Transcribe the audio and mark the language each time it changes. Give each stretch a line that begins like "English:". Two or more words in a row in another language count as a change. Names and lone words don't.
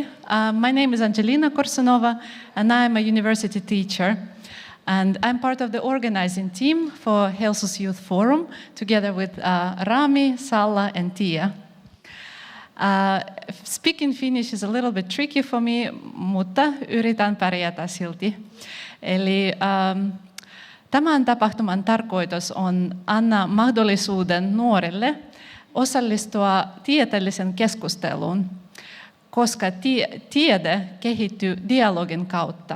English: My name is Angelina Korsunova and I'm a university teacher. And I'm part of the organizing team for HELSUS Youth Forum, together with Rami, Salla and Tia. Speaking Finnish is a little bit tricky for me,
Finnish: mutta yritän pärjätä silti. Eli tämän tapahtuman tarkoitus on antaa mahdollisuuden nuorille osallistua tieteellisen keskusteluun, koska tiede kehittyy dialogin kautta.